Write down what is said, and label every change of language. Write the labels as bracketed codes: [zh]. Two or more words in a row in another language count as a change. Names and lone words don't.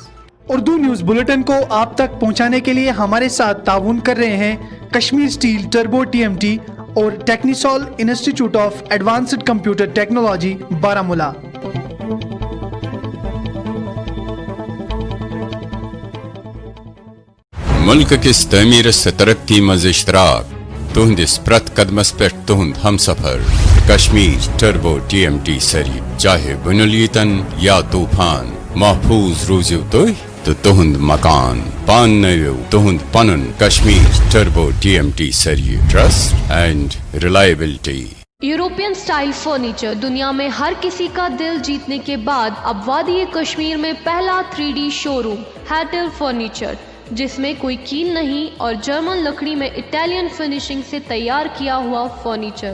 [ur] اردو نیوز بلیٹن کو آپ تک پہنچانے کے لیے ہمارے ساتھ تعاون کر رہے ہیں کشمیر اسٹیل ٹربو TMT اور ٹیکنیسول انسٹیٹیوٹ آف ایڈوانسڈ کمپیوٹر ٹیکنالوجی بارہمولہ۔ [ks] ملک کس تعمیر سے ترقی مز اشتراک تہندس پرت قدمس پہ تہند ہم سفر کشمیر ٹربو TMT سری، چاہے بنلیتن یا طوفان، محفوظ روزیو تھی تو تہند مکان، پان نویو تہند پنن کشمیر ٹربو TMT سری، [en] trust and reliability. [ur] یورپین سٹائل فرنیچر دنیا میں ہر کسی کا دل جیتنے کے بعد اب وادی کشمیر میں پہلا 3D شو روم ہیٹل فرنیچر، جس میں کوئی کیل نہیں اور جرمن لکڑی میں اٹیلین فنیشنگ سے تیار کیا ہوا فرنیچر۔